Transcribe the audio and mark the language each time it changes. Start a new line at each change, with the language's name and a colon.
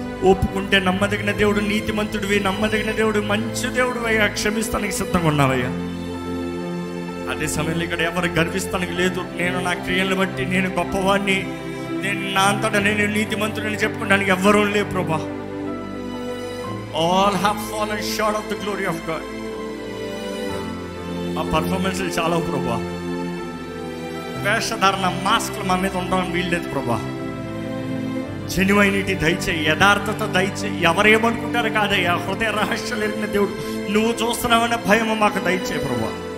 Telugu: ఒప్పుకుంటే నమ్మదగిన దేవుడు, నీతిమంతుడివి, నమ్మదగిన దేవుడు, మంచి దేవుడు అయ్యా, క్షమిస్తానికి సిద్ధంగా ఉన్నావయ్యా. అదే సమయంలో ఇక్కడ ఎవరు గర్విస్తానికి లేదు. నేను నా క్రియలను బట్టి నేను గొప్పవాడిని, నేను నా అంతటా నేను నీతిమంతుడిని చెప్పుకోవడానికి ఎవ్వరూ లేరు ప్రభా.
English: All have fallen short of the glory of God.
Telugu: మా పర్ఫార్మెన్స్ చాలా ప్రభా. వేషధారణ మాస్క్లు మా మీద ఉండడం వీల్లేదు ప్రభా. జెన్యునిటీ దయచేయి, యథార్థత దయచేయి. ఎవరేమనుకుంటారు కాదయ్యా, హృదయ రహస్యాలు ఎరిగిన దేవుడు, నువ్వు చూస్తున్నావనే భయము మాకు దయచేయి ప్రభా.